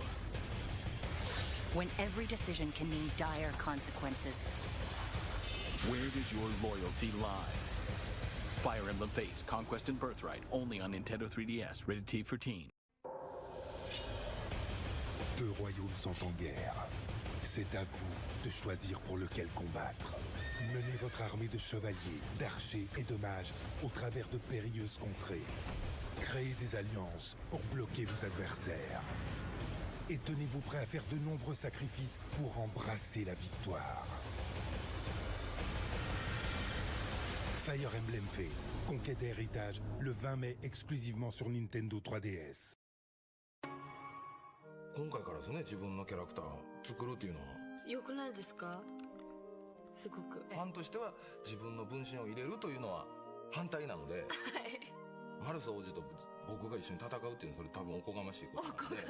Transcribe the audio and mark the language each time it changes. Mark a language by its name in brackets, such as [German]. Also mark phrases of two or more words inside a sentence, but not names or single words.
[English] When every decision can mean dire consequences. Where does your loyalty lie? Fire Emblem Fates, Conquest and Birthright, only on Nintendo 3DS, rated T for teen. [French] Deux royaumes sont en guerre. C'est à vous de choisir pour lequel combattre. Menez votre armée de chevaliers, d'archers et de mages au travers de périlleuses contrées. Créez des alliances pour bloquer vos adversaires. Et tenez-vous prêt à faire de nombreux sacrifices pour embrasser la victoire. Fire Emblem Fates, Conquête et Héritage, le 20 mai exclusivement sur Nintendo 3DS. [Japanese] 今回からですね、自分のキャラクター作るっていうのは良くないですか？すごくファンとしては自分の分身を入れるというのは反対なので、マルサ王子と僕が一緒に戦うっていうのはそれ多分おこがましいことなんで。